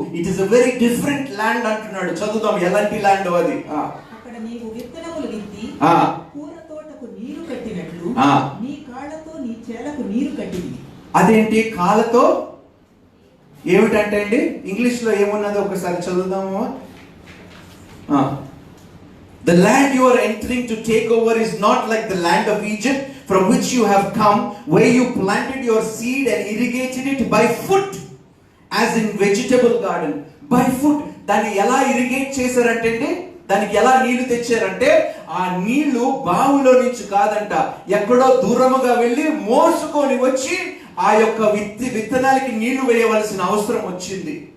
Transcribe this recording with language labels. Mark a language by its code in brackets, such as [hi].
[en] it is a very different land [te] అంటున్నాడు. చదువుదాం ఎలాంటి ల్యాండ్ అది. అక్కడ నీవు విత్తనములు విత్తి పూల తోటకు నీరు కట్టినట్లు నీ కాళ్ళతో నీ చేలకు నీరు కట్టింది. అదేంటి కాళ్ళతో? ఏమిటంటే అండి ఇంగ్లీష్ లో ఏమున్నదో ఒకసారి చదువుదాము. [en] The land you are entering to take over is not like the land of Egypt from which you have come, where you planted your seed and irrigated it by foot as in vegetable garden. By foot. [te] దాన్ని ఎలా irrigate చేశారంటే అండి, దానికి ఎలా నీళ్లు తెచ్చారంటే ఆ నీళ్లు బావులో నుంచి కాదంట, ఎక్కడో దూరముగా వెళ్ళి మోసుకొని వచ్చి ఆ యొక్క విత్తనాలకి నీళ్లు వేయవలసిన అవసరం వచ్చింది.